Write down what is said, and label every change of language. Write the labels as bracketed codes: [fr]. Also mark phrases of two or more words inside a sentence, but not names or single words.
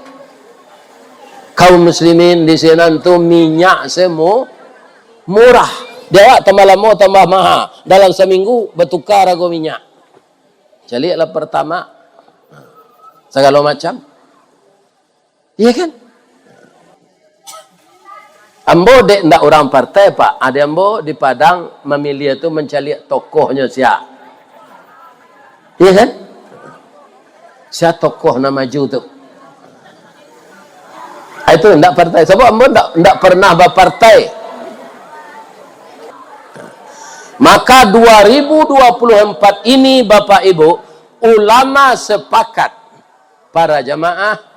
[id] Kaum muslimin di sana tu minyak semua murah. Dia tambah lama tambah mahal. Dalam seminggu bertukar harga minyak. Jadi lah pertama segala macam. Iya kan? [min] Ambo dek ndak orang partai Pak. [id] Ada ambo di Padang memilih itu mencari tokohnya siapa. Iya kan? Siapa tokoh nama maju tu? Itu tidak partai. Sebab ambo tidak pernah berpartai. Maka 2024 ini Bapak Ibu, ulama sepakat para jamaah